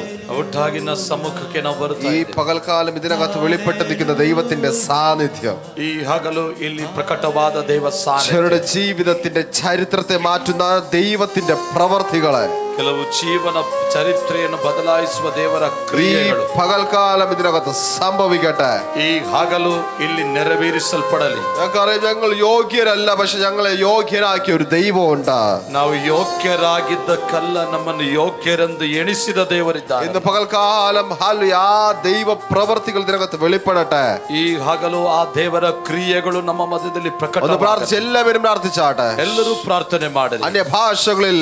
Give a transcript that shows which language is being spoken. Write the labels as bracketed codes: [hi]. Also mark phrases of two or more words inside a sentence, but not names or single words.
[kn] ಒಟ್ಟಾಗಿ ನನ್ನ ಸಮ್ಮುಖಕ್ಕೆ ನಾವು ಬರುತ್ತಾ [ml] ഈ പകൽക്കാലം ഇതിനകത്ത് വെളിപ്പെട്ട് നിൽക്കുന്ന ദൈവത്തിന്റെ സാന്നിധ്യം [kn] ಈ ಹಗಲು ಇಲ್ಲಿ ಪ್ರಕಟವಾದ ದೇವ ಸಾನ್ನಿಧ್ಯ [ml] ചിലരുടെ ജീവിതത്തിന്റെ ചരിത്രത്തെ മാറ്റുന്ന ദൈവത്തിന്റെ പ്രവർത്തികളെ [kn] ಕೆಲವು ಜೀವನ ಚರಿತ್ರೆಯನ್ನು ಬದಲಾಯಿಸುವ ದೇವರ [ml] ഈ [kn] ಕ್ರಿಯೆಗಳು [ml] പകൽക്കാലം ഇതിനകത്ത് സംഭവിക്കട്ടെ. [kn] ಈ ಹಗಲು ಇಲ್ಲಿ ನೆರವೇರಿಸಲ್ಪಡಲಿ. [ml] ഞങ്ങൾക്കറിയാം ഞങ്ങൾ യോഗ്യരല്ല, പക്ഷെ ഞങ്ങളെ യോഗ്യരാക്കിയ ഒരു ദൈവമുണ്ട്. [kn] ನಾವು ಯೋಗ್ಯರಾಗಿದ್ದಕ್ಕಲ್ಲ, ನಮ್ಮನ್ನು ಯೋಗ್ಯರೆಂದು ಎಣಿಸಿದ ದೇವರಿದ್ದಾರೆ. [ml] ഇന്ന് പകൽക്കാലം ആ ദൈവ പ്രവർത്തികൾ ഇതിനകത്ത് വെളിപ്പെടട്ടെ. [kn] ಈ ಹಗಲು ಆ ದೇವರ ಕ್ರಿಯೆಗಳು ನಮ್ಮ ಮಧ್ಯದಲ್ಲಿ ಪ್ರಕಟ. [ml] പ്രാർത്ഥിച്ച് എല്ലാവരും പ്രാർത്ഥിച്ചാട്ടെ. [kn] ಎಲ್ಲರೂ ಪ್ರಾರ್ಥನೆ ಮಾಡಲಿ. [ml] അന്യ ഭാഷകളിൽ